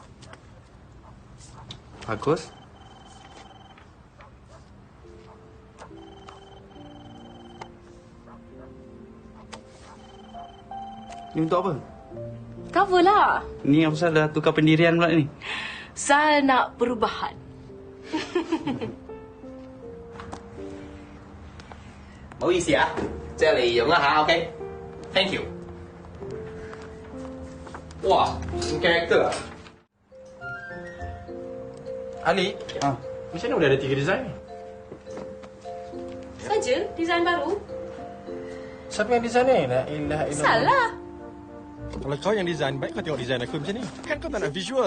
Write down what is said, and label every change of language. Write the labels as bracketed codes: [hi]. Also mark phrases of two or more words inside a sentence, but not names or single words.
[ms] Bagus. Ni untuk apa? Cover lah. Ni apa pasal dah tukar pendirian pula ni? Saya nak perubahan. [yue] 唔好意思啊，即係你用一下 ，OK？ [en] Thank you。 [yue] 哇，咁勁得啊 [ms] Ali, macam mana boleh ada 3 design ni? Saja, design baru. Siapa yang design ni? [ar] لا إله إلا الله. [ms] Salah. Kalau kau yang design, baik kau tengok design aku macam ni. Kan kau tak nak visual.